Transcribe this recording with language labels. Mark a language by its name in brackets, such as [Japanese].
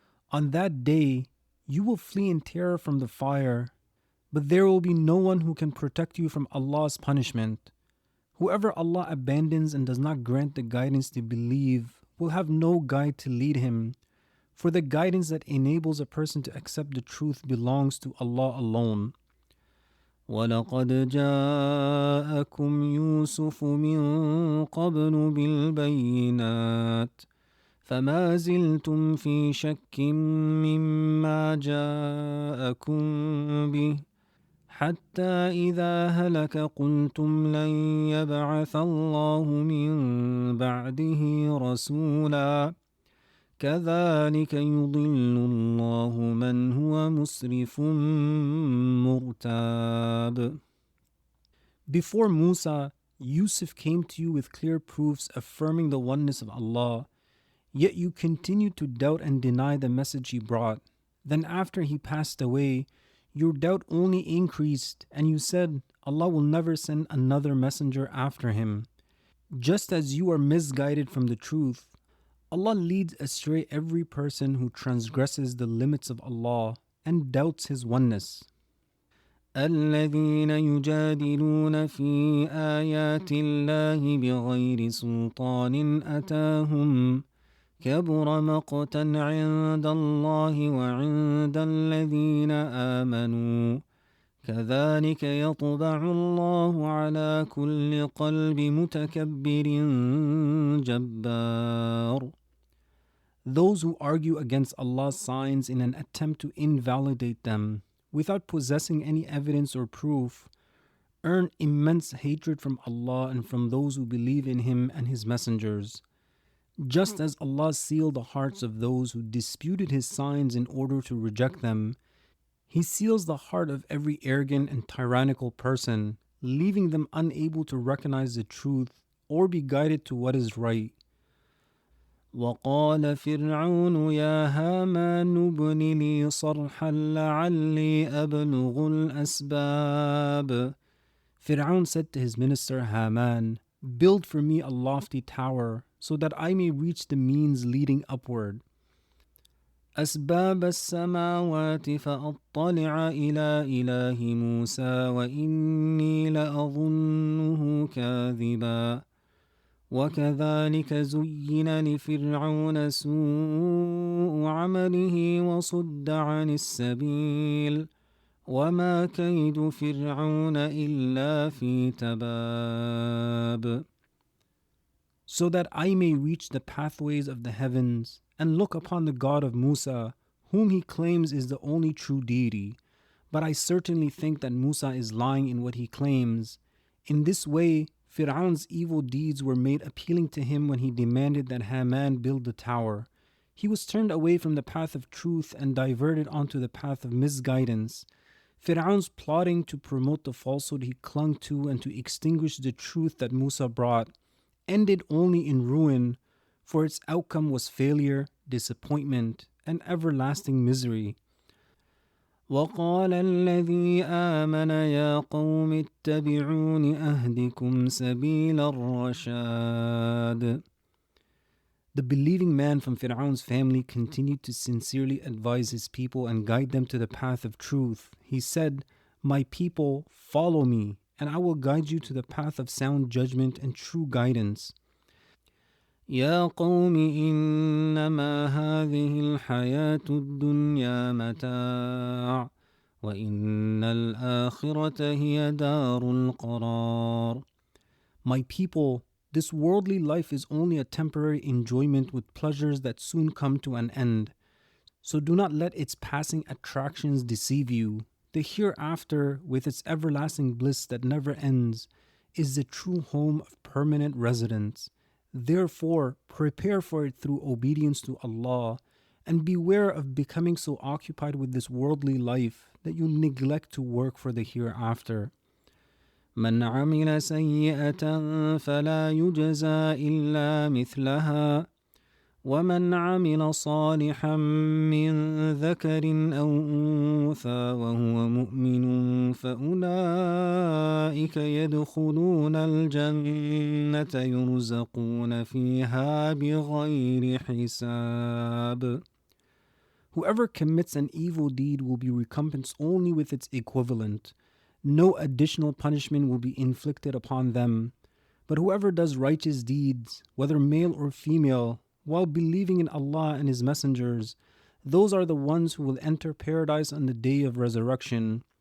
[English] On that day, you will flee in terror from the fire, but there will be no one who can protect you from Allah's punishment. Whoever Allah abandons and does not grant the guidance to believe will have no guide to lead him, for the guidance that enables a person to accept the truth belongs to Allah alone. [Arabic] وَلَقَدْ جَاءَكُمْ يُوسُفُ مِنْ قَبْلُ بِالْبَيِّنَاتِ فَمَا زِلْتُمْ فِي شَكٍّ مِّمَّا جَاءَكُمْ بِهِ حتى إذا هلك قلتم لن يبعث الله من بعده رسولا كذلك يضل الله من هو مسرف مرتاب. [English] Before Musa, Yusuf came to you with clear proofs affirming the oneness of Allah, yet you continued to doubt and deny the message he brought. Then after he passed away, your doubt only increased, and you said, Allah will never send another messenger after him. Just as you are misguided from the truth, Allah leads astray every person who transgresses the limits of Allah and doubts His oneness. [Arabic] الذين يجادلون في آيات الله بغير سلطان أتاهم كبر مقتا عند الله وعند الذين آمنوا كذلك يطبع الله على كل قلب متكبر جبار. [English] Those who argue against Allah's signs in an attempt to invalidate them without possessing any evidence or proof earn immense hatred from Allah and from those who believe in Him and His messengers. Just as Allah sealed the hearts of those who disputed His signs in order to reject them, He seals the heart of every arrogant and tyrannical person, leaving them unable to recognize the truth or be guided to what is right. [Arabic] وقال فرعون يا هامان ابن لي صرحا لعلي أبلغ الأسباب. [English] Pharaoh said to his minister Haman, "Build for me a lofty tower so that I may reach the means leading upward. [Arabic] أسباب السماوات فأطلع إلى إله موسى وإني لأظنه كاذبا وكذلك زين لفرعون سوء عمله وصد عن السبيل وما كيد فرعون إلا في تباب." [English] So that I may reach the pathways of the heavens and look upon the God of Musa, whom he claims is the only true deity. But I certainly think that Musa is lying in what he claims. In this way, Fir'aun's evil deeds were made appealing to him when he demanded that Haman build the tower. He was turned away from the path of truth and diverted onto the path of misguidance. Fir'aun's plotting to promote the falsehood he clung to and to extinguish the truth that Musa brought ended only in ruin, for its outcome was failure, disappointment, and everlasting misery. [Arabic] وقال الذي آمن يا قوم اتبعون أهدكم سبيل الرشاد. [English] The believing man from Fir'aun's family continued to sincerely advise his people and guide them to the path of truth. He said, "My people, follow me, and I will guide you to the path of sound judgment and true guidance." [Arabic] يا قوم إنما هذه الحياة الدنيا متاع وإن الآخرة هي دار القرار. [English] My people, this worldly life is only a temporary enjoyment with pleasures that soon come to an end. So do not let its passing attractions deceive you. The hereafter, with its everlasting bliss that never ends, is the true home of permanent residence. Therefore, prepare for it through obedience to Allah, and beware of becoming so occupied with this worldly life that you neglect to work for the hereafter. [Arabic] من عمل سيئة فلا يجزى إلا مثلها ومن عمل صالحا من ذكر أو أنثى وهو مؤمن فأولئك يدخلون الجنة يرزقون فيها بغير حساب. [English] Whoever commits an evil deed will be recompensed only with its equivalent. No additional punishment will be inflicted upon them. But whoever does righteous deeds, whether male or female, while believing in Allah and His messengers, those are the ones who will enter paradise on the day of resurrection.